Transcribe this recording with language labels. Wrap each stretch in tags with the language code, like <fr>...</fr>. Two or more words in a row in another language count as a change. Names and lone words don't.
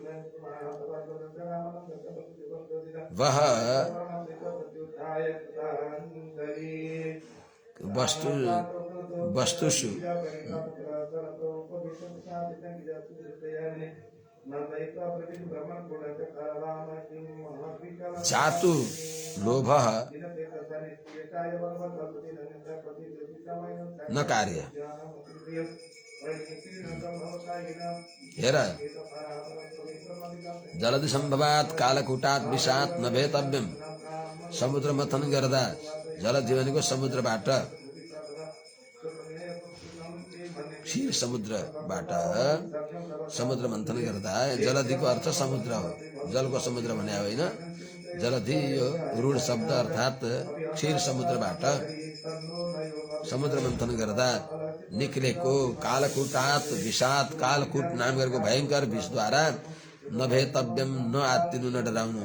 <sa>वह वस्तुषु जातु लोभः न कार्य। हेर जलधि सम्भवात् कालकूटात् विषात् नभेतव्यम।</sa> <ne>समुद्र मथन गर्दा जलधि भनेको समुद्रबाट क्षीर समुद्रबाट समुद्र मन्थन गर्दा जलधिको अर्थ समुद्र हो। जलको समुद्र भने होइन, जलधि यो रूढ शब्द अर्थात् क्षीर समुद्रबाट समुद्र मन्थन गर्दा निक्लेको</ne> <sa>कालकूटात् विषात्,</sa> <ne>कालकूट नाम गरेको भयंकर विषद्वारा नभेतव्यम न आत्तिनु न डराउनु।</ne>